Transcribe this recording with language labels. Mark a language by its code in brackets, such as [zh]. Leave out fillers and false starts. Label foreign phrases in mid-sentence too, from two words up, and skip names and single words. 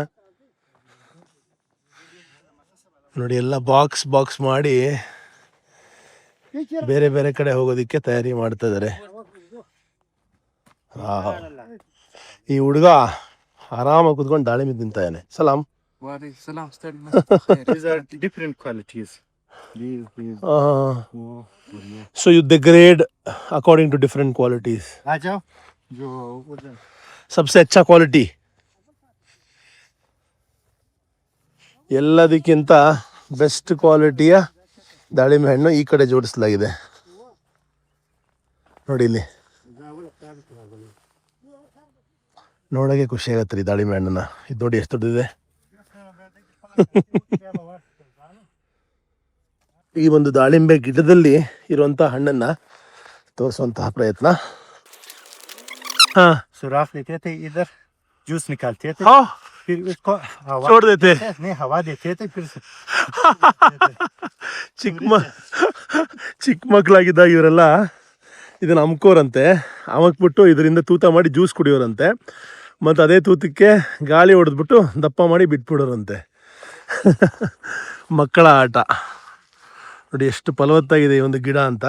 [kn] ನೋಡಿ, ಎಲ್ಲ ಬಾಕ್ಸ್ ಮಾಡಿ ಬೇರೆ ಬೇರೆ ಕಡೆ ಹೋಗೋದಿಕ್ಕೆ ತಯಾರಿ ಮಾಡ್ತಾ ಇದಾರೆ. ಈ ಹುಡುಗ ಆರಾಮಾಗಿ ಕುತ್ಕೊಂಡು ದಾಳಿಂಬೆ ತಿಂತಾ ಇದ್ದಾನೆ. ಸಲಾಮ್. [en] These are different qualities. So you degrade according to different qualities. [hi] आ जाओ, जो सबसे अच्छा क्वालिटी. [kn] ಎಲ್ಲದಕ್ಕಿಂತ [en] best quality [kn] ದಾಳಿಂಬೆ ಹಣ್ಣು ಈ ಕಡೆ ಜೋಡಿಸಲಾಗಿದೆ. ನೋಡಿ ಇಲ್ಲಿ ನೋಡೋಕೆ ಖುಷಿ ಆಗತ್ತೆ ರೀ ದಾಳಿಂಬೆ ಹಣ್ಣನ್ನ. ಇದು ನೋಡಿ ಎಷ್ಟು ದೊಡ್ಡದಿದೆ. ಈ ಒಂದು ದಾಳಿಂಬೆ ಗಿಡದಲ್ಲಿ ಇರುವಂತ ಹಣ್ಣನ್ನ ತೋರಿಸುವಂತಹ ಪ್ರಯತ್ನ. [hi] सुराख लेते थे, इधर जूस निकालते थे, फिर उसको हवा छोड़ देते. नहीं, हवा देते थे, फिर [kn] ಚಿಕ್ಕ ಮಕ್ಕಳಾಗಿದ್ದಾಗ ಇವರೆಲ್ಲ ಇದನ್ನ ಅಮ್ಕೋರಂತೆ. ಅಮಕ್ಬಿಟ್ಟು ಇದರಿಂದ ತೂತ ಮಾಡಿ ಜ್ಯೂಸ್ ಕುಡಿಯೋರಂತೆ. ಮತ್ತು ಅದೇ ತೂತಕ್ಕೆ ಗಾಳಿ ಹೊಡೆದ್ಬಿಟ್ಟು ದಪ್ಪ ಮಾಡಿ ಬಿಟ್ಬಿಡೋರಂತೆ. ಮಕ್ಕಳ ಆಟ ನೋಡಿ, ಎಷ್ಟು ಫಲವತ್ತಾಗಿದೆ ಈ ಒಂದು ಗಿಡ ಅಂತ.